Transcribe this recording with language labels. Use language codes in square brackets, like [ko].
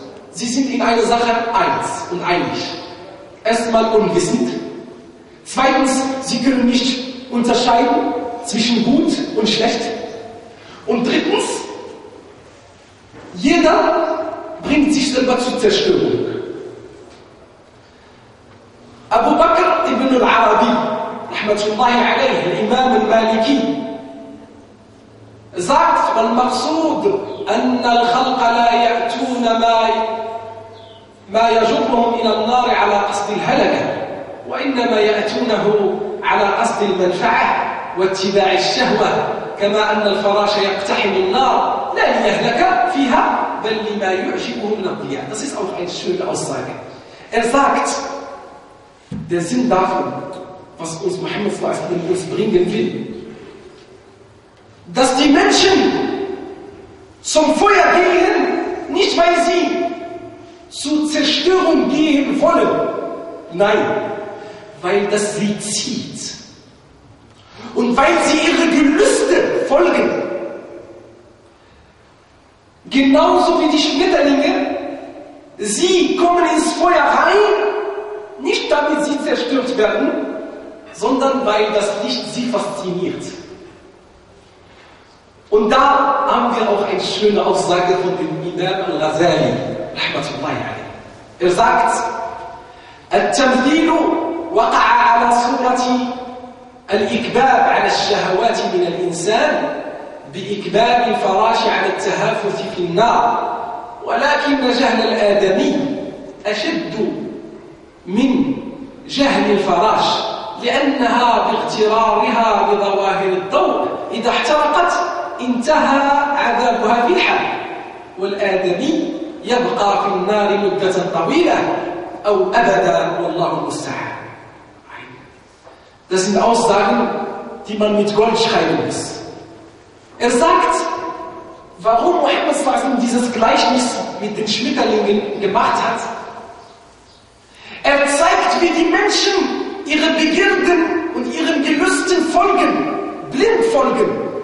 [de] Sie sind in einer Sache eins und einig. Erstmal unwissend. Zweitens, sie können nicht unterscheiden zwischen gut und schlecht. Und drittens, jeder bringt sich selber zur Zerstörung. [ar] Abu Bakr ibn al-Arabi, rahmatullahi alayhi, Imam al-Maliki, sagt, والمقصود أن الخلق لا يأتون ما يجرهم إلى النار على قصد الهلكة وإنما يأتونه على قصد المنفعة واتباع الشهوة كما أن الفراش يقتحم النار لا ليهلك فيها بل لما يعجبه من الضياء. [de] Das ist auch eine schöne Aussage. Sagt, der Sinn davon, was uns Muhammad صلى الله عليه وسلم bringen will, dass die Menschen zum Feuer gehen, nicht weil sie zur Zerstörung gehen wollen. Nein, weil das sie zieht. Und weil sie ihre Gelüste folgen. Genauso wie die Schmetterlinge, sie kommen ins Feuer rein, nicht damit sie zerstört werden, sondern weil das Licht sie fasziniert. Und da haben wir auch eine schöne Aussage von dem Imam al-Ghazali, rahmatullahi alayhi. [ar] Er sagt, التمثيل وقع على صورة الإكباب على الشهوات من الإنسان بإكباب الفراش على التهافث في النار، ولكن جهل الآدمي أشد من جهل الفراش، لأنها باغترارها بظواهر الضوء إذا احترقت انتهى عذابها في الحال، والآدمي يبقى في النار مدة طويلة أو أبدا، والله المستعان. [de] Das sind Aussagen, die man mit Gold schreiben muss. Er sagt, warum Mohammed Fasim dieses Gleichnis mit den Schmetterlingen gemacht hat. Er zeigt, wie die Menschen ihre Begierden und ihren Gelüsten folgen, blind folgen.